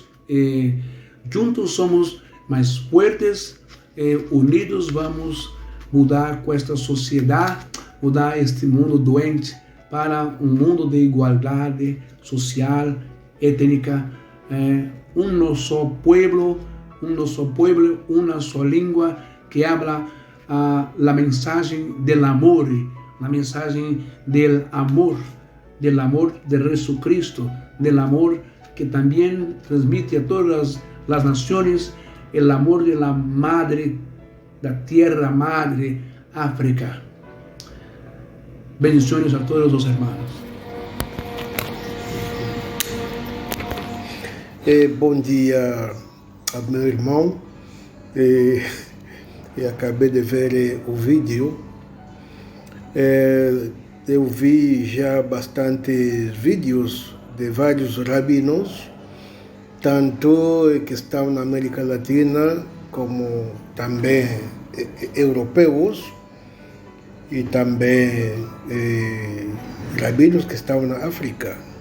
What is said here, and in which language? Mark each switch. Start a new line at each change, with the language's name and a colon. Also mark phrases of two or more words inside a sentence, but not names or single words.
Portuguese: Juntos somos mais fortes, unidos vamos mudar com esta sociedade, mudar este mundo doente para um mundo de igualdade social, étnica, só pueblo, uma só língua que habla a mensagem
Spanish: del amor,
Portuguese: a mensagem
Spanish: del amor de Jesucristo, del amor
Portuguese: que também transmite a todas as nações,
Spanish: el amor de la madre, da tierra madre, África. Bendiciones a todos os hermanos.
Portuguese: Bom dia, meu irmão. Eu acabei de ver o vídeo. Eu vi já bastantes vídeos de vários rabinos, tanto que estão na América Latina como também europeus, e também rabinos que estão na África.